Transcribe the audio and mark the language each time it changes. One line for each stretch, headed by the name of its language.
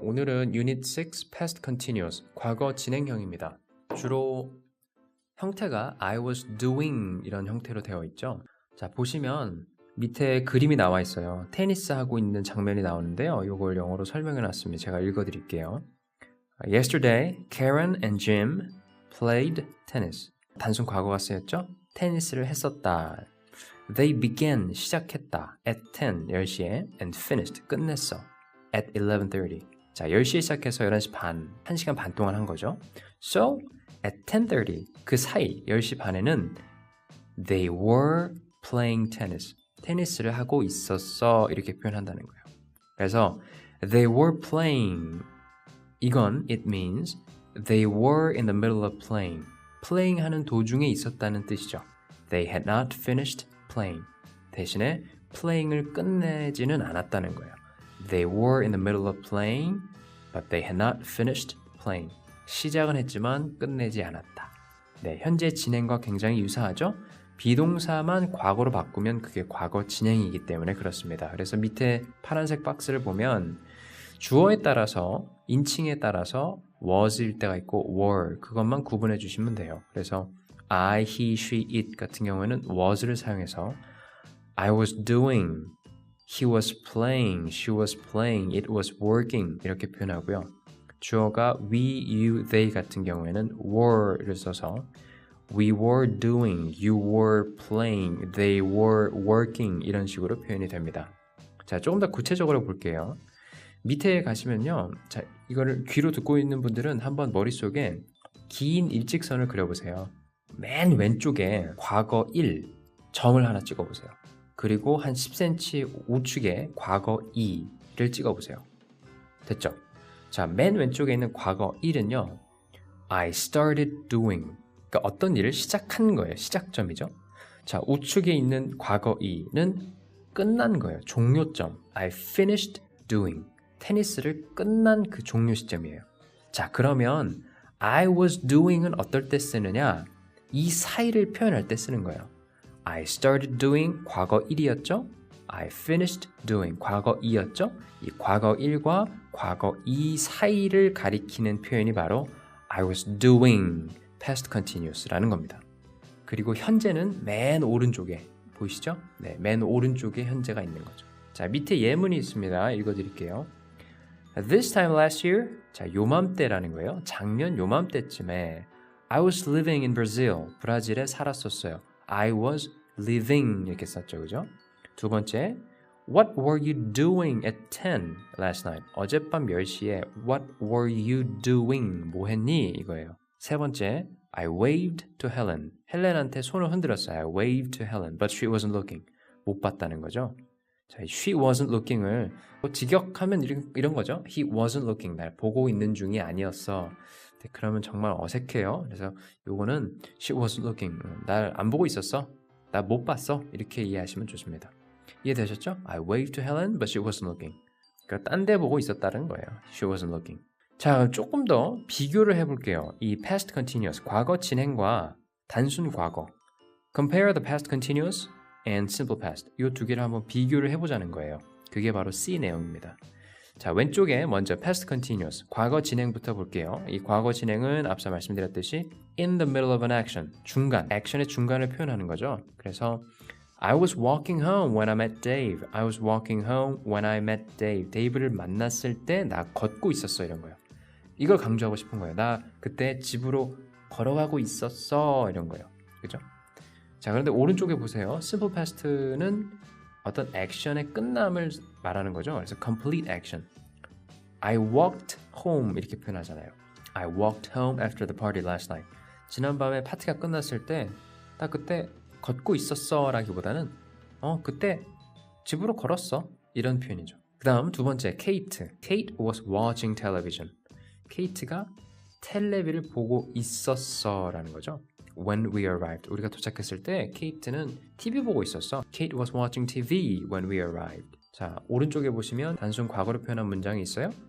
Korean: 오늘은 Unit 6 Past Continuous, 과거 진행형입니다. 주로 형태가
English: I was doing
Korean: 이런 형태로 되어 있죠. 자, 보시면 밑에 그림이 나와 있어요. 테니스 하고 있는 장면이 나오는데요. 이걸 영어로 설명해 놨습니다. 제가 읽어 드릴게요.
English: Yesterday, Karen and Jim played tennis.
Korean: 단순 과거가 쓰였죠? 테니스를 했었다.
English: They began,
Korean: 시작했다.
English: At 10시에 and finished,
Korean: 끝냈어.
English: At 11:30.
Korean: 자, 10시에 시작해서 11시 반, 1시간 반 동안 한 거죠.
English: So, at 10:30,
Korean: 그 사이 10시 반에는
English: they were playing tennis.
Korean: 테니스를 하고 있었어. 이렇게 표현한다는 거예요. 그래서
English: they were playing. 이건 it means they were in the middle of playing.
Korean: playing 하는 도중에 있었다는 뜻이죠.
English: They had not finished playing.
Korean: 대신에 playing을 끝내지는 않았다는 거예요.
English: They were in the middle of playing, but they had not finished playing.
Korean: 시작은 했지만 끝내지 않았다. 네, 현재 진행과 굉장히 유사하죠? 비동사만 과거로 바꾸면 그게 과거 진행이기 때문에 그렇습니다. 그래서 밑에 파란색 박스를 보면 주어에 따라서, 인칭에 따라서 was일 때가 있고 were, 그것만 구분해 주시면 돼요. 그래서 I, he, she, it 같은 경우에는 was를 사용해서
English: I was doing, he was playing, she was playing, it was working
Korean: 이렇게 표현하고요. 주어가 we, you, they 같은 경우에는 were를 써서
English: we were doing, you were playing, they were working
Korean: 이런 식으로 표현이 됩니다. 자, 조금 더 구체적으로 볼게요. 밑에 가시면요. 자, 이거를 귀로 듣고 있는 분들은 한번 머릿속에 긴 일직선을 그려보세요. 맨 왼쪽에 과거 1 점을 하나 찍어보세요. 그리고 한 10cm 우측에 과거 2를 찍어보세요. 됐죠? 자, 맨 왼쪽에 있는 과거 1은요.
English: I started doing.
Korean: 그러니까 어떤 일을 시작한 거예요. 시작점이죠. 자, 우측에 있는 과거 2는 끝난 거예요. 종료점.
English: I finished doing.
Korean: 테니스를 끝난 그 종료 시점이에요. 자, 그러면
English: I was doing
Korean: 은 어떨 때 쓰느냐? 이 사이를 표현할 때 쓰는 거예요.
English: I started doing
Korean: 과거 1이었죠?
English: I finished doing
Korean: 과거 2였죠? 이 과거 1과 과거 2 사이를 가리키는 표현이 바로
English: I was doing
Korean: past continuous라는 겁니다. 그리고 현재는 맨 오른쪽에 보이시죠? 네, 맨 오른쪽에 현재가 있는 거죠. 자, 밑에 예문이 있습니다. 읽어드릴게요.
English: This time last year,
Korean: 자, 요맘때라는 거예요. 작년 요맘때쯤에
English: I was living in Brazil,
Korean: 브라질에 살았었어요.
English: I was living
Korean: 이렇게 썼죠, 그죠?
English: 두 번째, What were you doing at 10 last night?
Korean: 어젯밤 10시에
English: What were you doing?
Korean: 뭐 했니? 이거예요.
English: 세 번째, I waved to Helen.
Korean: 헬렌한테 손을 흔들었어요.
English: I waved to Helen, but she wasn't looking.
Korean: 못 봤다는 거죠. 자,
English: she wasn't looking
Korean: 을 직역하면 이런 거죠.
English: He wasn't looking.
Korean: 날 보고 있는 중이 아니었어. 네, 그러면 정말 어색해요. 그래서 요거는
English: she wasn't looking.
Korean: 날 안 보고 있었어. 나 못 봤어. 이렇게 이해하시면 좋습니다. 이해되셨죠?
English: I waved to Helen, but she wasn't looking.
Korean: 그러니까 딴 데 보고 있었다는 거예요.
English: She wasn't looking.
Korean: 자, 조금 더 비교를 해볼게요. 이 past continuous, 과거 진행과 단순 과거.
English: Compare the past continuous and simple past.
Korean: 이 두 개를 한번 비교를 해보자는 거예요. 그게 바로 C 내용입니다. 자, 왼쪽에 먼저 past continuous, 과거 진행부터 볼게요. 이 과거 진행은 앞서 말씀드렸듯이
English: in the middle of an action,
Korean: 중간, 액션의 중간을 표현하는 거죠.
English: 그래서 I was walking home when I met Dave. I was walking home when I met Dave.
Korean: 데이브를 만났을 때 나 걷고 있었어 이런 거예요. 이걸 강조하고 싶은 거예요. 나 그때 집으로 걸어가고 있었어 이런 거예요. 그죠? 자, 그런데 오른쪽에 보세요. Simple past는 어떤 액션의 끝남을 말하는 거죠.
English: 그래서 complete action. I walked home
Korean: 이렇게 표현하잖아요.
English: I walked home after the party last night.
Korean: 지난밤에 파티가 끝났을 때 딱 그때 걷고 있었어 라기보다는 그때 집으로 걸었어 이런 표현이죠. 그 다음 두 번째 Kate.
English: Kate was watching television.
Korean: 케이트가 텔레비를 보고 있었어 라는 거죠.
English: When we arrived.
Korean: 우리가 도착했을 때 케이트는 TV 보고 있었어.
English: Kate was watching TV when we arrived.
Korean: 자, 오른쪽에 보시면 단순 과거로 표현한 문장이 있어요.